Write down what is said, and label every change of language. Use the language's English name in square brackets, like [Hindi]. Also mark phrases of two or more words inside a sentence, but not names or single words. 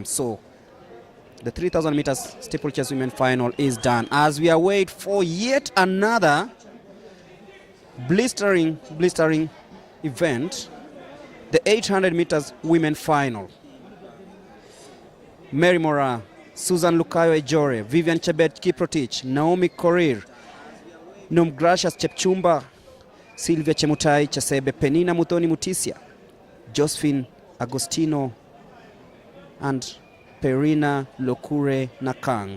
[English] So the 3,000 meters steeplechase women final is done as we await for yet another blistering event, the 800 meters women final. Mary Moraa, Susan Lukayo Ejore, Vivian Chebet Kiprotich, Naomi Korir, Nomgracious Chepchumba, Sylvia Chemutai Chasebe, Penina Muthoni Mutisia, Josephine Agostino, and Perina Lokure Nakang.